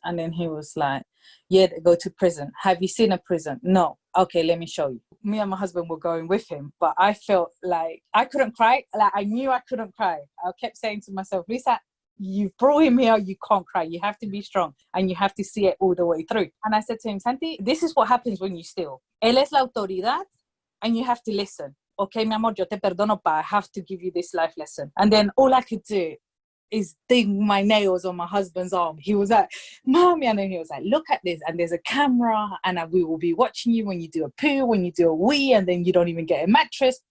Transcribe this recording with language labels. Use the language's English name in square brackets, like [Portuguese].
[English] And then he was like, yeah, they go to prison. Have you seen a prison? No. Okay, let me show you. Me and my husband were going with him, but I felt like I couldn't cry. Like, I knew I couldn't cry. I kept saying to myself, Lisa, you brought him here, you can't cry. You have to be strong and you have to see it all the way through. And I said to him, Santi, this is what happens when you steal. [Spanish] Él es la autoridad [English] and you have to listen. Okay, [Spanish] mi amor, yo te perdono, [English] but I have to give you this life lesson. And then all I could do is dig my nails on my husband's arm. He was like, Mommy, and then he was like, look at this, and there's a camera, and we will be watching you when you do a poo, when you do a wee, and then you don't even get a mattress.